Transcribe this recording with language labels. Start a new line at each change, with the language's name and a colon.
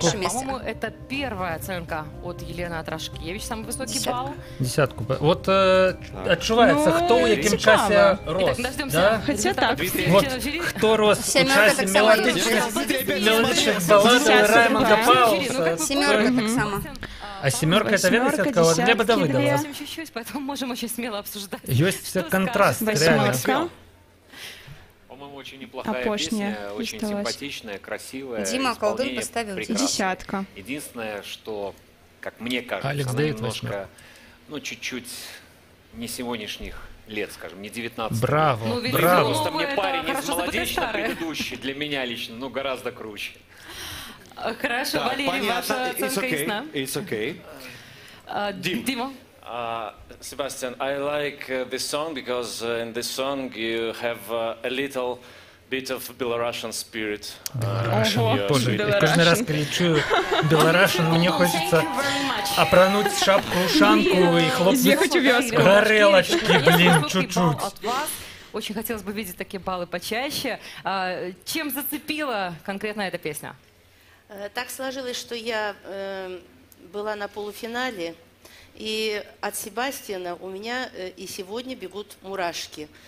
Russian: По-моему, это первая оценка от Елены Атрашкевич, самый высокий балл. Десятку.
Belarusian: Вот адчуваецца, хто ў якім часе рос.
Russian: Хотя так.
Belarusian: Вот хто рос у часе мелодичных балладаў Раймонда Пауэлса. Семерка таксама.
Russian: А семерка это
Belarusian: ведаеце ад
Russian: кого? Глеба Давыдова. Чуть-чуть, поэтому можем очень смело обсуждать.
Belarusian: Ёсць контраст, реально.
Russian: По-моему, очень неплохая песня, очень симпатичная, красивая. Дима Колдун поставил десятка. Единственное, что, как мне кажется, Алекс она Дэвид немножко, ну, чуть-чуть не сегодняшних лет, скажем, не 19. Браво, ну, браво. Просто мне парень из молодечно предыдущий, для меня лично, ну, гораздо круче. Хорошо, Валерий, ваша оценка ясна.
English: It's okay.
Russian: Дима.
English: Sebastian, I like this song because in this song you have a little bit of Belarusian spirit.
Russian: Боже, я каждый раз кричу Belarusian, мне хочется опрануть шапку-ушанку и хлопнуть горелочки, блин, чуть-чуть. Очень хотелось бы видеть такие баллы почаще. Чем зацепила конкретно эта песня? Так сложилось, что я была на полуфинале, и от Себастьяна у меня и сегодня бегут мурашки.